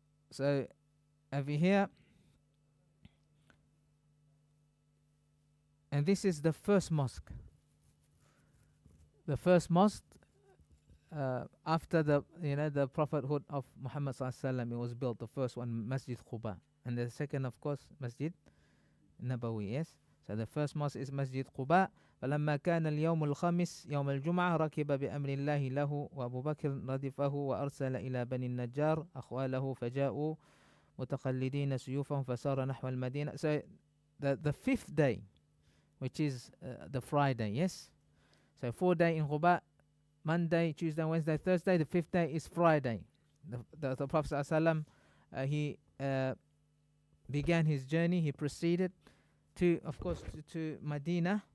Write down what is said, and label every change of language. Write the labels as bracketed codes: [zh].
[en] So over here, and this is the first mosque. The first mosque after the prophethood of Muhammad sallallahu alaihi wasallam, it was built. The first one, Masjid Quba, and the second, of course, Masjid Nabawi. Yes. So the first mosque is Masjid Quba. [ar] فلما كان اليوم الخامس يوم الجمعة ركب بأمر الله له وأبو بكر ردفه وأرسل إلى بني النجار أخواله فجاءوا متقلدين سيوفهم فسار نحو المدينة. [en] So the fifth day, which is the Friday, yes. So 4 days in Quba, Monday, Tuesday, Wednesday, Thursday. The fifth day is Friday. The Prophet ﷺ, he began his journey. He proceeded to, of course, to Medina.